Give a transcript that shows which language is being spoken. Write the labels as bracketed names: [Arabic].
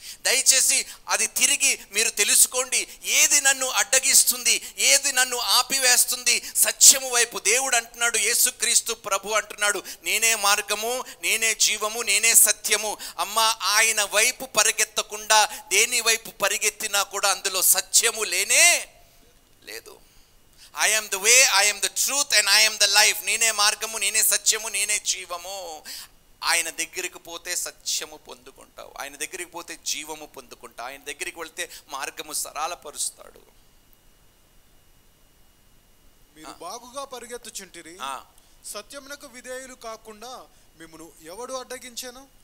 [Telugu] దయచేసి అది తిరిగి మీరు తెలుసుకోండి. ఏది నన్ను అడ్డగిస్తుంది, ఏది నన్ను ఆపివేస్తుంది? సత్యము వైపు. దేవుడు అంటున్నాడు, యేసుక్రీస్తు ప్రభు అంటున్నాడు, నేనే మార్గము, నేనే జీవము, నేనే సత్యము. అమ్మ, ఆయన వైపు పరిగెత్తకుండా దేని వైపు పరిగెత్తినా కూడా అందులో సత్యము లేనే లేదు. [English] I am the way, I am the truth and I am the life. [Telugu] నేనే మార్గము, నేనే సత్యము, నేనే జీవము. ఆయన దగ్గరికి పోతే సత్యము పొందుకుంటావు, ఆయన దగ్గరికి పోతే జీవము పొందుకుంటావు, ఆయన దగ్గరికి వెళ్తే మార్గము సరళపరుస్తాడు. మీరు బాగుగా పరిగెత్తుచుంటిరి, సత్యమునకు విధేయులు కాకుండా మిమ్మల్ని ఎవడు అడ్డగించాను?